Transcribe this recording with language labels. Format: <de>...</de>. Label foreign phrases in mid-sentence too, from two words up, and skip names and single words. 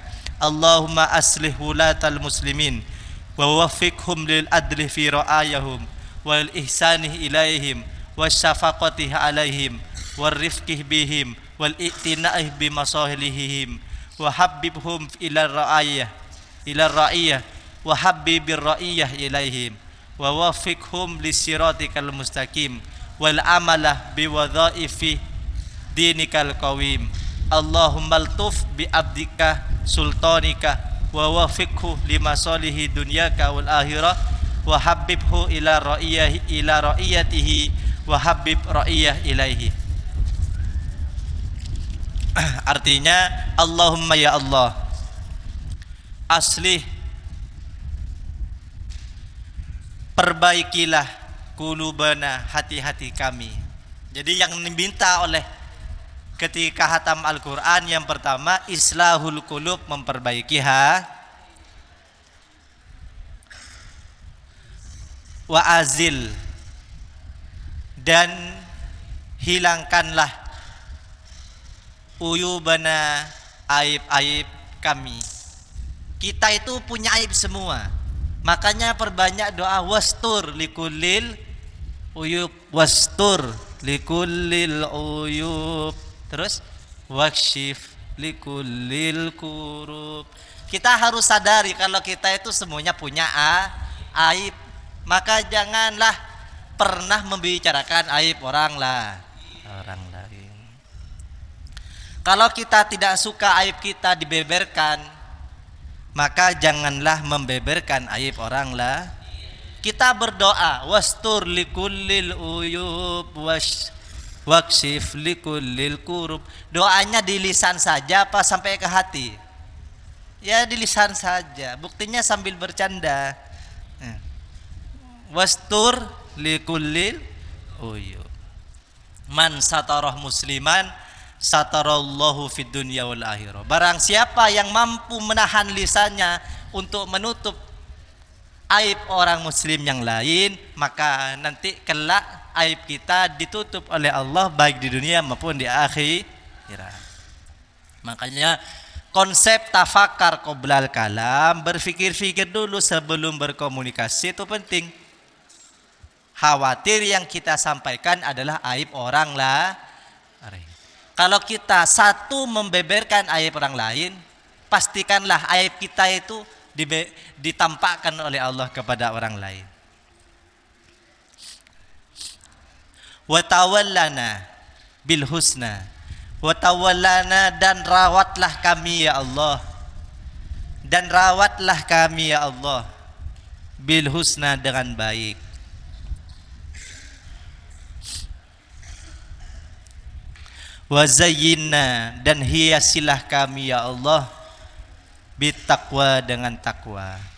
<ar>اللهم أصلح ولاة المسلمين ووفقهم للعدل في رعاياهم والإحسان إليهم والشفقة عليهم والرفق بهم والاعتناء بمصالحهم وحببهم إلى الرعية وحبب الرعية إليهم ووفقهم لصراطك المستقيم والعمل بوظائف دينك القويم. اللهم الطف بعبدك سلطانك ووفقه لما صالح دنياك والآخرة وحببه إلى رعيته وحبب الرعية إليه.</ar> <id>Artinya,</id> <ar>اللهم يا الله أصلح,</ar> <id>perbaikilah kulubana, hati-hati kami. Jadi yang diminta oleh ketika hatam Al-Quran yang pertama,</id> <ar>إصلاح القلوب,</ar> <id>memperbaiki</id> <ar>وأزل,</ar> <id>dan hilangkanlah uyubana, aib-aib kami. Kita itu punya aib semua, makanya perbanyak doa</id> <ar>واستر لكل العيوب, واستر لكل العيوب,</ar> <id>terus</id> <ar>واكشف لكل الكروب.</ar> <id>Kita harus sadari kalau kita itu semuanya punya aib, maka janganlah pernah membicarakan aib orang lain. Kalau kita tidak suka aib kita dibeberkan, maka janganlah membeberkan aib orang lain. Kita berdoa</id> <ar>واستر لكل العيوب واكشف لكل الكروب.</ar> <id>Doanya di lisan saja apa sampai ke hati? Ya di lisan saja, buktinya sambil bercanda.</id> <ar>واستر لكل العيوب. من ستر مسلما ستره الله في الدنيا والآخرة.</ar> <id>Barang siapa yang mampu menahan lisannya untuk menutup aib orang muslim yang lain, maka nanti kelak aib kita ditutup oleh Allah baik di dunia maupun di akhirat. Makanya konsep</id> <ar>تفكر قبل الكلام,</ar> <id>berfikir-fikir dulu sebelum berkomunikasi, itu penting. Khawatir yang kita sampaikan adalah aib orang lain. Kalau kita satu membeberkan aib orang lain, pastikanlah aib kita itu ditampakkan oleh Allah kepada orang lain.</id> <ar>وتولنا بالحسنى وتولنا,</ar> <id>dan rawatlah kami ya Allah, dan rawatlah kami ya Allah</id> <ar>بالحسنى,</ar> <id>dengan baik.</id> <ar>وزيّنّا,</ar> <id>dan hiasilah kami ya Allah bitaqwa, dengan takwa.</id>